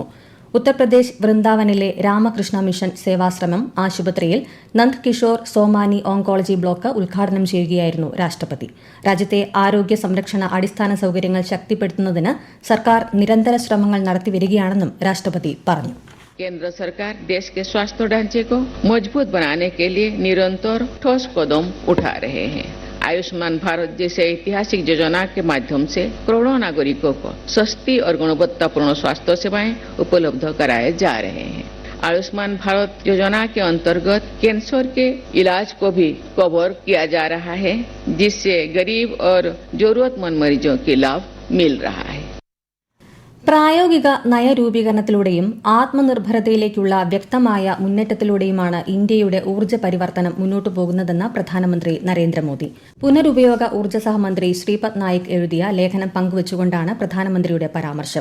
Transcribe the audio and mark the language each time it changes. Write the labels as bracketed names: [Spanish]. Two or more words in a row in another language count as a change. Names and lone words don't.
[Malayalam] ഉത്തർപ്രദേശ് വൃന്ദാവനിലെ രാമകൃഷ്ണ മിഷൻ സേവാശ്രമം ആശുപത്രിയിൽ നന്ദ് കിഷോർ സോമാനി ഓങ്കോളജി ബ്ലോക്ക് ഉദ്ഘാടനം ചെയ്യുകയായിരുന്നു രാഷ്ട്രപതി. രാജ്യത്തെ ആരോഗ്യ സംരക്ഷണ അടിസ്ഥാന സൌകര്യങ്ങൾ ശക്തിപ്പെടുത്തുന്നതിന് സർക്കാർ നിരന്തര ശ്രമങ്ങൾ നടത്തിവരികയാണെന്നും രാഷ്ട്രപതി പറഞ്ഞു. [Hindi] केंद्र सरकार देश के स्वास्थ्य ढांचे को मजबूत बनाने के लिए निरंतर ठोस कदम उठा रहे हैं. आयुष्मान भारत जैसे ऐतिहासिक योजना के माध्यम से करोड़ों नागरिकों को सस्ती और गुणवत्तापूर्ण स्वास्थ्य सेवाएं उपलब्ध कराए जा रहे हैं. आयुष्मान भारत योजना के अंतर्गत कैंसर के इलाज को भी कवर किया जा रहा है, जिससे गरीब और जरूरतमंद मरीजों के लाभ मिल रहा है. [Malayalam] പ്രായോഗിക നയരൂപീകരണത്തിലൂടെയും ആത്മനിർഭരതയിലേക്കുള്ള വ്യക്തമായ മുന്നേറ്റത്തിലൂടെയുമാണ് ഇന്ത്യയുടെ ഊർജ്ജ പരിവർത്തനം മുന്നോട്ടു പോകുന്നതെന്ന് പ്രധാനമന്ത്രി നരേന്ദ്രമോദി. പുനരുപയോഗ ഊർജ്ജ സഹമന്ത്രി ശ്രീപദ് നായിക് എഴുതിയ ലേഖനം പങ്കുവച്ചുകൊണ്ടാണ് പ്രധാനമന്ത്രിയുടെ പരാമർശം.